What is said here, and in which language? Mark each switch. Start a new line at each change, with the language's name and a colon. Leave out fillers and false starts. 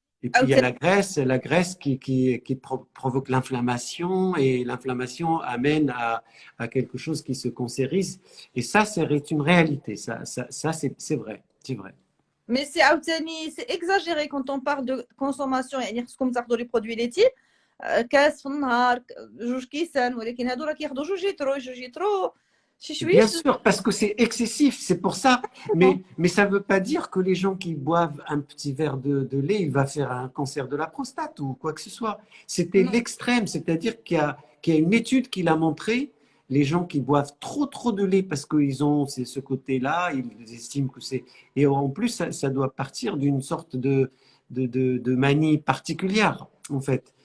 French: Et puis il y a la graisse qui provoque l'inflammation, et l'inflammation amène à quelque chose qui se cancérise. Et ça, c'est une réalité. Ça c'est vrai. C'est vrai. mais c'est exagéré quand on parle de consommation.
Arabic: يعني خصكم تاخذوا
French: les produits laitiers
Arabic: كاس في النهار 2 كيسان ولكن هادو راه كياخذوا 2 لتر شي شويه.
French: Bien sûr, parce que c'est excessif, c'est pour ça. Mais ça ne veut pas dire que les gens qui boivent un petit verre de lait, il va faire un cancer de la prostate ou quoi que ce soit. C'était l'extrême, c'est-à-dire qu'il y a une étude qui l'a montré. Les gens qui boivent trop de lait parce qu'ils ont ce côté-là, ils estiment que c'est… Et en plus, ça doit partir d'une sorte de manie particulière, en fait.